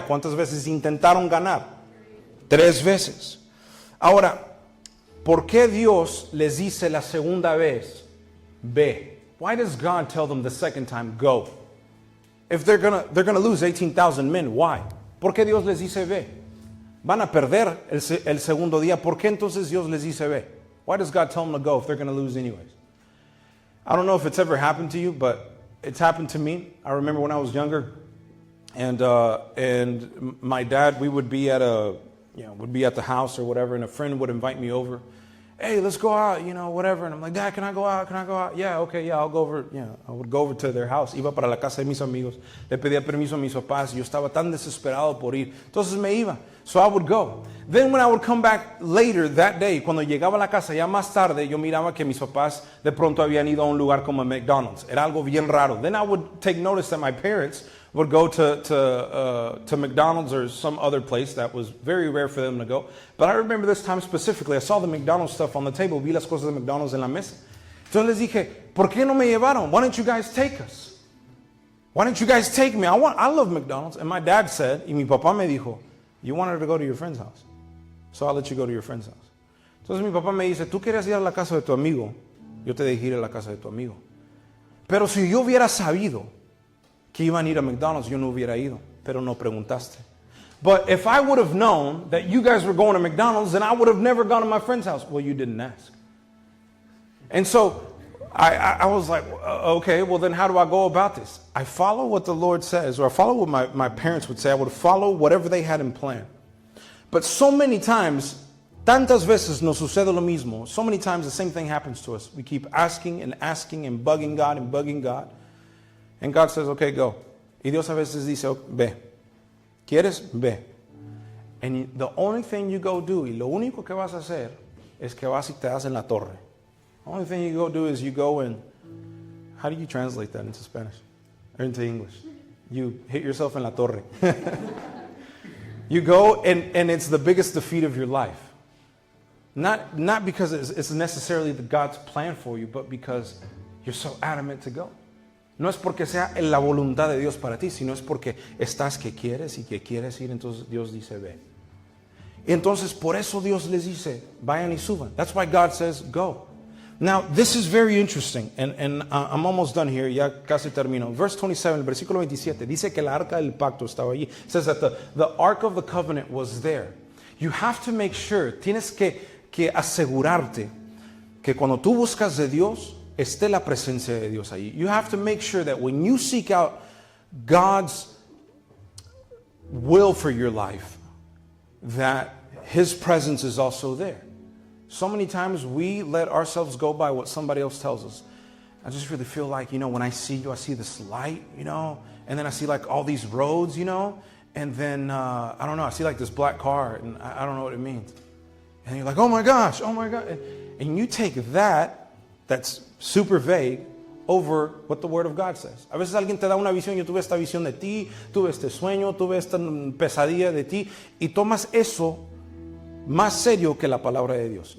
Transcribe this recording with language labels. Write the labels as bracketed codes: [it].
[es] ¿Cuántas veces intentaron ganar? 3 veces. Ahora, ¿por qué Dios les dice la segunda vez, ve? [en] Why does God tell them the second time, go? If they're gonna lose 18,000 men, why? [es] ¿Por qué Dios les dice, ve? Van a perder el segundo día. ¿Por qué entonces Dios les dice, ve? [en] Why does God tell them to go if they're going to lose anyways? I don't know if it's ever happened to you, but it's happened to me. I remember when I was younger, and my dad, we would be at the house or whatever, and a friend would invite me over. Hey, let's go out, whatever. And I'm like, Dad, can I go out? Can I go out? Yeah, okay, yeah, I'll go over. Yeah, I would go over to their house. [es] Iba para la casa de mis amigos. Le pedía permiso a mis papás. Yo estaba tan desesperado por ir. Entonces me iba. [en] So I would go. Then when I would come back later that day, [es] cuando llegaba a la casa ya más tarde, yo miraba que mis papás de pronto habían ido a un lugar como McDonald's. Era algo bien raro. [en] Then I would take notice that my parents would go to McDonald's or some other place that was very rare for them to go. But I remember this time specifically, I saw the McDonald's stuff on the table, [es] vi las cosas de McDonald's en la mesa. Entonces les dije, ¿por qué no me llevaron? [en] Why don't you guys take us? Why don't you guys take me? I love McDonald's. And my dad said, [es] y mi papá me dijo, [en] you wanted to go to your friend's house, so I'll let you go to your friend's house. [es] Entonces mi papá me dice, tú querías ir a la casa de tu amigo, yo te dejé ir a la casa de tu amigo. Pero si yo hubiera sabido que iban a ir a McDonald's, yo no hubiera ido, pero no preguntaste. [en] But if I would have known that you guys were going to McDonald's, then I would have never gone to my friend's house. Well, you didn't ask. And so I was like, okay, well then how do I go about this? I follow what the Lord says, or I follow what my parents would say. I would follow whatever they had in plan. But so many times, [es] tantas veces nos sucede lo mismo. [en] So many times the same thing happens to us. We keep asking and asking and bugging God and bugging God. And God says, okay, go. [es] Y Dios a veces dice, okay, ve. ¿Quieres? Ve. [en] And the only thing you go do, [es] y lo único que vas a hacer, es que vas y te das en la torre. [en] The only thing you go do is you go and, how do you translate that into Spanish? Or into English? You hit yourself [es] en la torre. [en] You go and it's the biggest defeat of your life. Not because it's necessarily God's plan for you, but because you're so adamant to go. [es] No es porque sea la voluntad de Dios para ti, sino es porque estás que quieres ir, entonces Dios dice, ve. Y entonces por eso Dios les dice, vayan y suban. [en] That's why God says, go. Now, this is very interesting, and I'm almost done here, [es] ya casi termino. [en] Verse 27, [es] el versículo 27, dice que la arca del pacto estaba allí. [en] It says that the ark of the covenant was there. You have to make sure, [es] tienes que asegurarte que cuando tú buscas de Dios, esté la presencia de Dios allí. [en] You have to make sure that when you seek out God's will for your life, that His presence is also there. So many times we let ourselves go by what somebody else tells us. I just really feel like, when I see you, I see this light, and then I see like all these roads, and then, I don't know, I see like this black car, and I don't know what it means. And you're like, oh my gosh. And you take that's super vague, over what the Word of God says. [es] A veces alguien te da una visión, yo tuve esta visión de ti, tuve este sueño, tuve esta pesadilla de ti, y tomas eso más serio que la palabra de Dios.